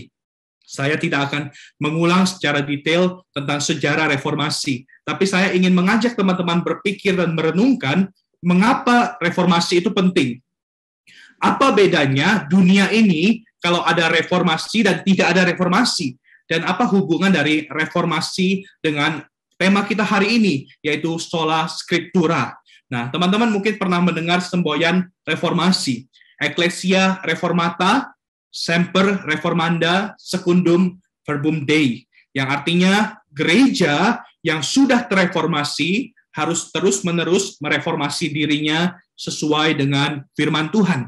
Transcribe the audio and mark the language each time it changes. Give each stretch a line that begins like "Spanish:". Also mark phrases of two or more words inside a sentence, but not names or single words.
Indonesian: Saya tidak akan mengulang secara detail tentang sejarah reformasi, tapi saya ingin mengajak teman-teman berpikir dan merenungkan mengapa reformasi itu penting. Apa bedanya dunia ini kalau ada reformasi dan tidak ada reformasi? Dan apa hubungan dari reformasi dengan tema kita hari ini, yaitu
Latin: sola scriptura?
Indonesian: Nah, teman-teman mungkin pernah mendengar semboyan reformasi.
Latin: Ecclesia Reformata, Semper Reformanda, Secundum Verbum Dei.
Indonesian: Yang artinya gereja yang sudah terreformasi harus terus-menerus mereformasi dirinya sesuai dengan firman Tuhan.